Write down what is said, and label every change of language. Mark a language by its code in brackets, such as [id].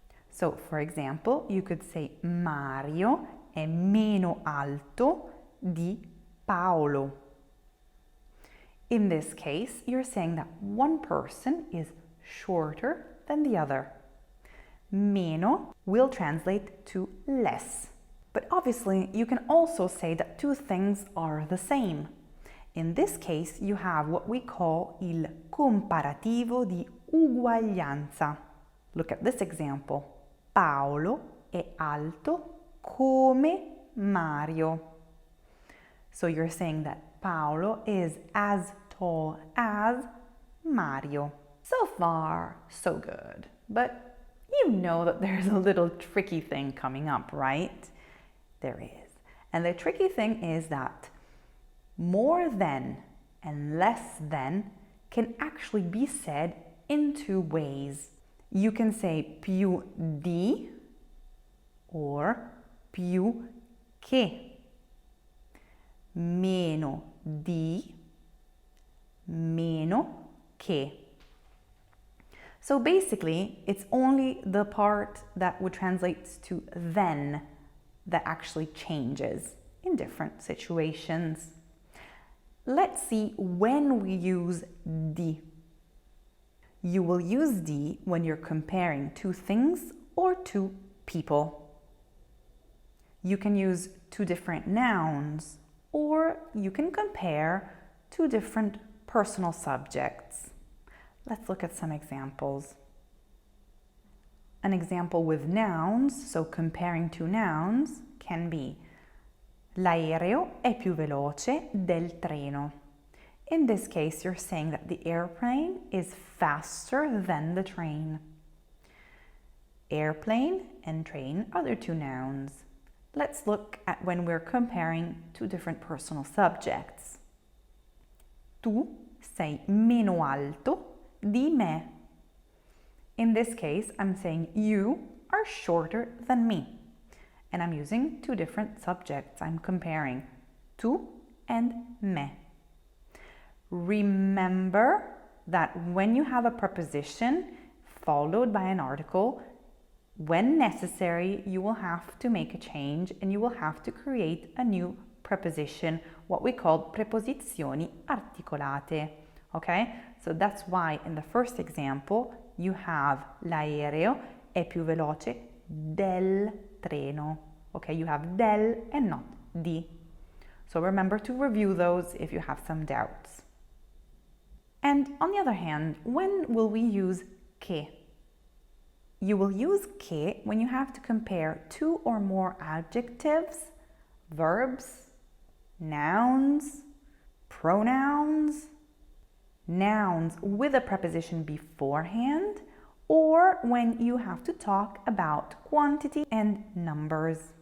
[en] So, for example, you could say [it] Mario è meno alto di Paolo. [en] In this case, you're saying that one person is shorter than the other. Meno will translate to less. But obviously, you can also say that two things are the same. In this case, you have what we call [it] il comparativo di uguaglianza. [en] Look at this example. [it] Paolo è alto come Mario. [en] So you're saying that Paolo is as tall as Mario. So far, so good. But you know that there's a little tricky thing coming up, right? There is. And the tricky thing is that more than and less than can actually be said in two ways. You can say [it] più di [en] or [it] più che. Meno di, meno che. [en] So basically, it's only the part that would translate to then that actually changes in different situations. Let's see when we use di. You will use di when you're comparing two things or two people. You can use two different nouns, or you can compare two different personal subjects. Let's look at some examples. An example with nouns, so comparing two nouns, can be [it] l'aereo è più veloce del treno. [en] In this case, you're saying that the airplane is faster than the train. Airplane and train are the two nouns. Let's look at when we're comparing two different personal subjects. [it] Tu sei meno alto di me. [en] In this case, I'm saying you are shorter than me. And I'm using two different subjects. I'm comparing tu and me. Remember that when you have a preposition followed by an article, when necessary, you will have to make a change and you will have to create a new preposition, what we call [it] preposizioni articolate. [en] Okay? So that's why in the first example, you have [it] l'aereo è più veloce del treno. [en] Okay, you have del and not di. So remember to review those if you have some doubts. And on the other hand, when will we use che? You will use che when you have to compare two or more adjectives, verbs, nouns, pronouns, nouns with a preposition beforehand, or when you have to talk about quantity and numbers.